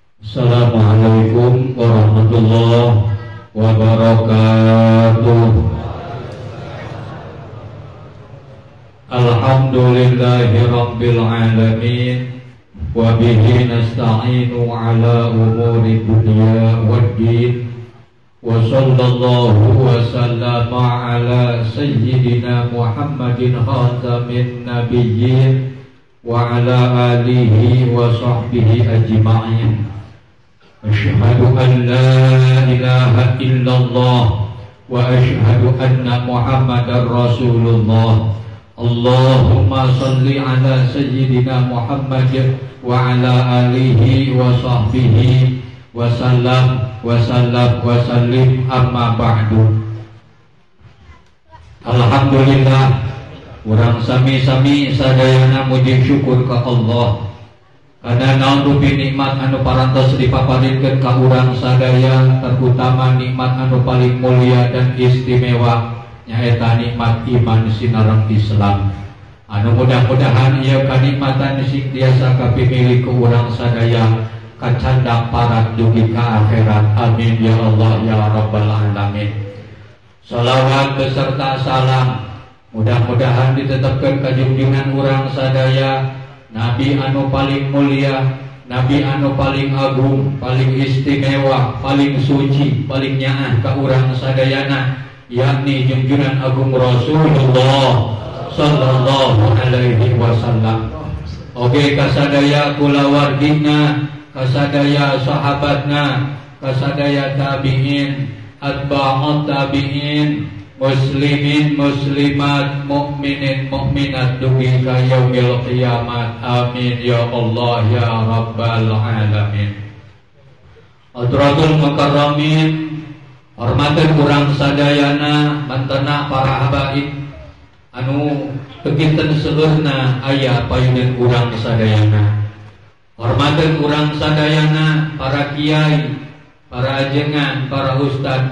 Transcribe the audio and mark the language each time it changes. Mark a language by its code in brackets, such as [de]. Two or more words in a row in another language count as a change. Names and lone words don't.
[ar] السلام عليكم ورحمة الله وبركاته. الحمد لله رب العالمين، وبه نستعين على أمور الدنيا والدين, وصلى الله وسلم على سيدنا محمد خاتم النبيين وعلى آله وصحبه أجمعين. أشهد أن لا إله إلا الله وأشهد أن محمدا رسول الله. اللهم صل على سيدنا محمد وعلى آله وصحبه وسلم وسلم أما بعد. [su] Alhamdulillah, urang sami-sami sadayana muji syukur ka Allah karena naon rupi nikmat anu parantos dipaparinkeun ka urang sadaya, terutama nikmat anu paling [id] mulia dan istimewa [su] nyaeta nikmat iman sinareng Islam. Anu mudah-mudahan ieu kanikmatan sing tiasa kapimilih ku urang sadaya kacandak parat dugi ka akhirat. [ar] آمين يا الله يا رب العالمين. [id] Shalawat beserta salam [su] mudah-mudahan ditetapkeun ka junjungan urang sadaya, Nabi anu paling mulia, Nabi anu paling agung, paling istimewa, paling suci, paling nyaah ka urang sadayana, yakni junjungan agung [ar] رسول الله صلى الله عليه وسلم. [su] Oge kasadaya kulawargina, kasadaya sahabatna, kasadaya tabi'in, [ar] أتباع التابعين، مسلمين مسلمات، مؤمنين مؤمنات [su] dugi ka [ar] يوم القيامة. آمين يا الله يا رب العالمين. حضرة المكرمين, [su] hormateun urang sadayana mantena para habaib anu bekinten seueurna aya payuneun urang sadayana. Hormateun urang sadayana para kiai, para ajengan, para ustad.